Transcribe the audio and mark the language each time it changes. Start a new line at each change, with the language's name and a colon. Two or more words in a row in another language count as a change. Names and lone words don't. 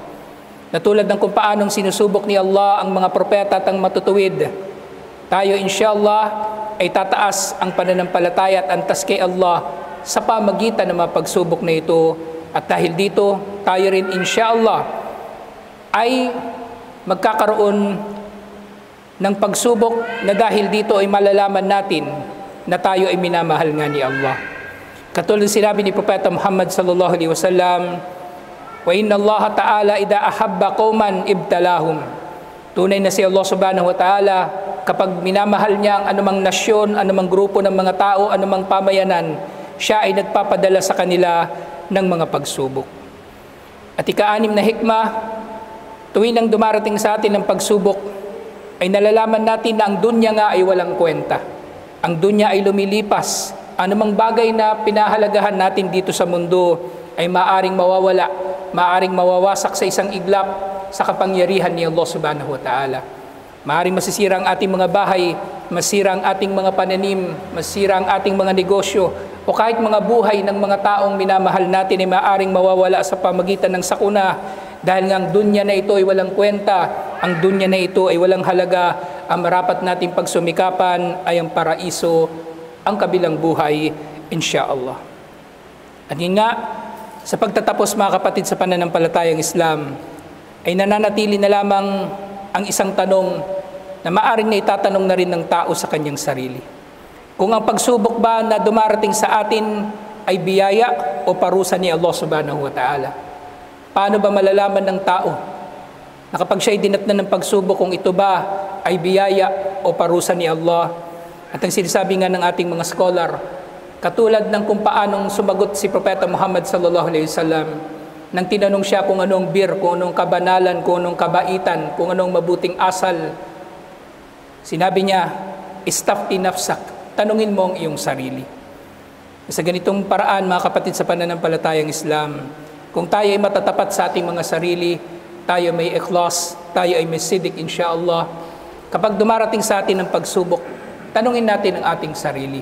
Filipino: Natulad ng kung paanong sinusubok ni Allah ang mga propeta at ang matutuwid, tayo inshallah ay tataas ang pananampalataya at antas kay Allah sa pamagitan ng mga pagsubok na ito. At dahil dito, tayo rin inshallah ay magkakaroon ng pagsubok na dahil dito ay malalaman natin na tayo ay minamahal nga ni Allah. Katulad sinabi ni Propeta Muhammad
Arabic: صلى الله عليه وسلم, وإن الله تعالى إذا أحب قوما ابتلاهم.
Filipino: Tunay na si Allah
Arabic: سبحانه وتعالى,
Filipino: kapag minamahal niya ang anumang nasyon, anumang grupo ng mga tao, anumang pamayanan, siya ay nagpapadala sa kanila ng mga pagsubok. At ika-anim na hikmah, tuwing nang dumarating sa atin ang pagsubok, ay nalalaman natin na ang dunya nga ay walang kwenta. Ang dunya ay lumilipas. Anumang bagay na pinahalagahan natin dito sa mundo ay maaring mawawala, maaring mawawasak sa isang iglap sa kapangyarihan ni Allah
Arabic: سبحانه وتعالى.
Filipino: Maaring masisira ang ating mga bahay, masira ang ating mga pananim, masira ang ating mga negosyo, o kahit mga buhay ng mga taong minamahal natin ay maaring mawawala sa pamagitan ng sakuna, dahil nga ang dunya na ito ay walang kwenta, ang dunya na ito ay walang halaga. Ang marapat nating pagsumikapan ay ang paraiso, ang kabilang buhay, insyaallah. At yun nga, sa pagtatapos mga kapatid sa pananampalatayang Islam, ay nananatili na lamang ang isang tanong na maaring na itatanong na rin ng tao sa kanyang sarili. Kung ang pagsubok ba na dumarating sa atin ay biyaya o parusa ni Allah
Arabic: سبحانه وتعالى,
Filipino: paano ba malalaman ng tao na kapag siya'y dinatnan ng pagsubok kung ito ba ay biyaya o parusa ni Allah? At ang sinasabi nga ng ating mga scholar, katulad ng kung paanong sumagot si Propeta Muhammad
Arabic: صلى الله عليه وسلم
Filipino: nang tinanong siya kung anong bir, kung anong kabanalan, kung anong kabaitan, kung anong mabuting asal. Sinabi niya,
Arabic: استفت نفسك,
Filipino: tanungin mo ang iyong sarili. Sa ganitong paraan, mga kapatid sa pananampalatayang Islam, kung tayo ay matatapat sa ating mga sarili, tayo may ikhlas, tayo ay may sidik insyaallah, kapag dumarating sa atin ang pagsubok, tanungin natin ang ating sarili.